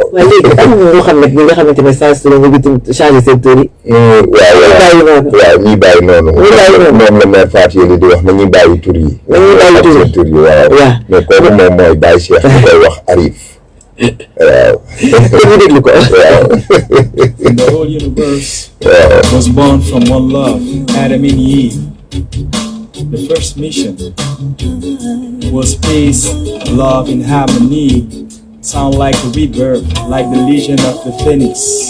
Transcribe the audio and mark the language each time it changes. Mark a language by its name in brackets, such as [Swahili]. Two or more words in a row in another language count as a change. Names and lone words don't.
[Wolof] waaye léegi am na ñoo xam ne ñi nga xamante ne saa su ne ñu ngi changé seen tur yi. waaw ñuy bàyyi noonu. moom [French] la mère [Wolof] Fatou Yéli di wax nañuy bàyyi tur yi. nañuy bàyyi tur yi waaw. mais kooku moom mooy Baye Cheikh ñu koy wax Arif. waaw. ñu déglu ko. [English] The whole universe was born from one love, Adam and Eve. The first mission was peace, love, and harmony. Sound like a rebirth, like the legion of the phoenix.